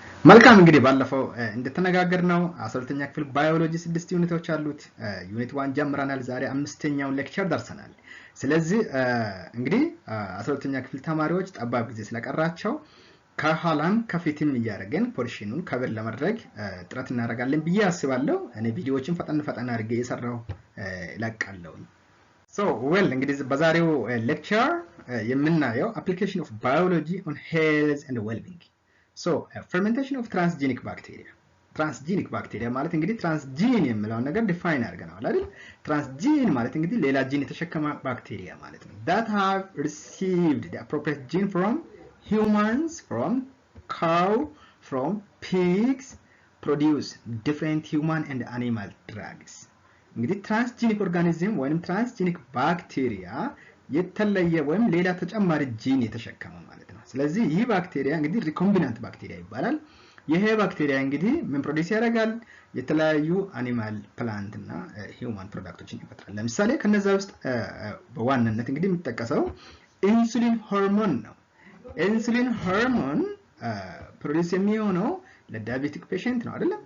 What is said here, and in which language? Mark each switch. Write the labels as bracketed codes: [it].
[am] መልካም እንግዲህ ባለፈው እንደተነጋገርነው 12ኛ ክፍል ባዮሎጂ 6 ዩኒቶች አሉት። ዩኒት 1 ጀምረናል። ዛሬ 5ኛውን ሌክቸር ደርሰናል። ስለዚህ እንግዲህ 12ኛ ክፍል ተማሪዎች ጠባብ ጊዜ ስለቀራቸው ከኋላም ከፊትም እያደረገን ፖርሽኑን ከበር ለማድረግ ጥረት እናደርጋለን ብዬ አስባለሁ። እኔ ቪዲዮዎችን ፈጠን አድርጌ እየሰራው እለቃለሁ። እንግዲህ በዛሬው ሌክቸር የምናየው [en] application of biology on health and well-being. Fermentation of transgenic bacteria. [am] ትራንስጂኒክ ባክቴሪያ ማለት እንግዲህ ትራንስጂን የሚለው ነገር ዲፋይን አድርገናል አይደል? ትራንስጂን ማለት እንግዲህ ሌላ ጂን የተሸከመ ባክቴሪያ ማለት ነው። [en] that have received the appropriate gene from humans, from cow, from pigs, produce different human and animal drugs. [am] እንግዲህ ትራንስጂኒክ ኦርጋኒዝም ወይም ትራንስጂኒክ ባክቴሪያ የተለየ ወይም ሌላ ተጨማሪ ጂን የተሸከመ ማለት ነው። ስለዚህ ይህ ባክቴሪያ እንግዲህ ሪኮምቢናንት ባክቴሪያ ይባላል። ይሄ ባክቴሪያ እንግዲህ ምን ፕሮዲዩስ ያደርጋል? የተለያዩ አኒማል፣ ፕላንት እና ሂውማን ፕሮዳክቶችን ይፈጥራል። ለምሳሌ ከነዛ ውስጥ በዋናነት እንግዲህ የሚጠቀሰው ኢንሱሊን ሆርሞን ነው። ኢንሱሊን ሆርሞን ፕሮዲዩስ የሚሆነው ለዳያቤቲክ ፔሸንት ነው አይደለም?